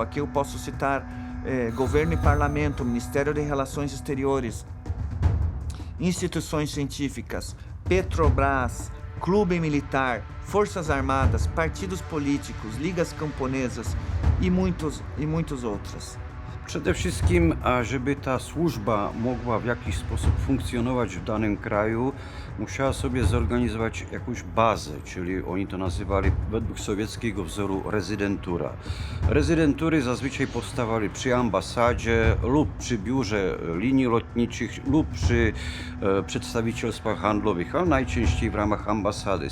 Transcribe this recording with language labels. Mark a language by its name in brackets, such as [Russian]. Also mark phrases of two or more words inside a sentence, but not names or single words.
[Portuguese] Aqui eu posso citar Governo e Parlamento, Ministério de Relações Exteriores, instituições científicas, Petrobras, Clube Militar, Forças Armadas, partidos políticos, ligas camponesas i muitos outros. [Polish] Przede wszystkim, a żeby ta służba mogła w jakiś sposób funkcjonować w danym kraju, musiała sobie zorganizować jakąś bazę, czyli oni to nazywali według sowieckiego wzoru rezydentura. Rezydentury zazwyczaj powstawały przy ambasadzie lub przy biurze linii lotniczych lub przy przedstawicielstwach handlowych, ale najczęściej w ramach ambasady.